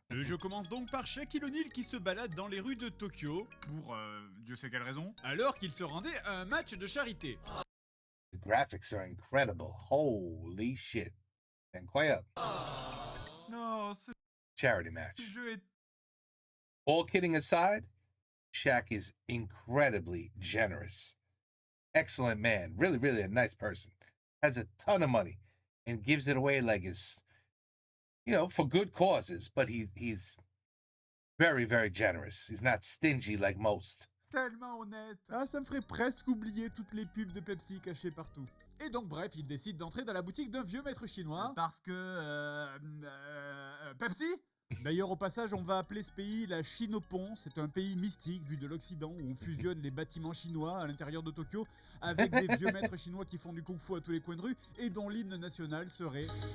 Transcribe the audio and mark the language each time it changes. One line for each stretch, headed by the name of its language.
French: Le jeu commence donc par Shaquille O'Neal qui se balade dans les rues de Tokyo, pour Dieu sait quelle raison, alors qu'il se rendait à un match de charité.
English: The graphics are incredible. Holy shit.
French: Incroyable. Non, ce
English: Charity match.
French: jeu est...
English: All kidding aside, Shaq is incredibly generous. Excellent man. Really, really a nice person. Has a ton of money and gives it away like it's, you know, for good causes. But he's very, very generous. He's not stingy like most.
French: Tellement honnête. Ah, ça me ferait presque oublier toutes les pubs de Pepsi cachées partout. Et donc bref, il décide d'entrer dans la boutique d'un vieux maître chinois. Parce que... Pepsi? D'ailleurs, au passage, on va appeler ce pays la Chinopon. C'est un pays mystique vu de l'Occident où on fusionne les bâtiments chinois à l'intérieur de Tokyo avec des vieux maîtres chinois qui font du kung-fu à tous les coins de rue et dont l'hymne national serait...